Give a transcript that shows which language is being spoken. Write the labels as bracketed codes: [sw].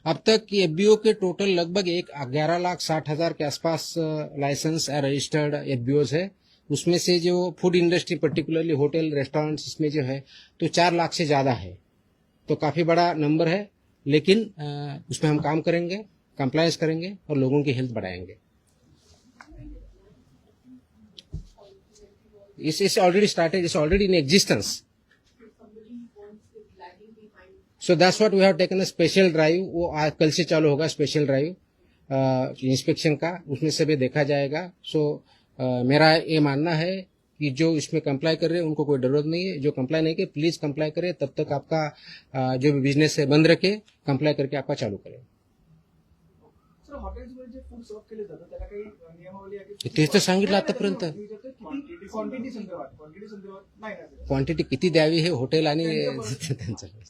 [hi] अब तक एफबीओ के टोटल लगभग 11,60,000 के आसपास लाइसेंस रजिस्टर्ड एफबीओज है। उसमें से जो food industry particularly hotel restaurants इसमें जो है तो 4 लाख से ज्यादा है, तो काफी बड़ा नंबर है। लेकिन उसमें हम काम करेंगे, कंप्लायंस करेंगे और लोगों की हेल्थ बढ़ाएंगे। [en] It's already started, it's already in existence. So that's what we have taken a special drive. [hi] वो आज कल से चालू होगा स्पेशल ड्राइव इंस्पेक्शन का, उसमें से भी देखा जाएगा। सो मेरा ये मानना है कि जो इसमें कंप्लाई कर रहे हैं उनको कोई जरूरत नहीं है। जो कंप्लाई नहीं करे प्लीज कंप्लाई करे, तब तक आपका जो भी बिजनेस है बंद रखे, कंप्लाई करके आपका चालू करें। [mr] सर हॉटेल्समध्ये जे फूड सर्व केले जातं त्याला काही नियमावली आहे की? तेच तर सांगितलं आतापर्यंत। क्वांटिटी संदर्भात नाही ना क्वांटिटी किती द्यावी हे हॉटेल आणि त्यांचं।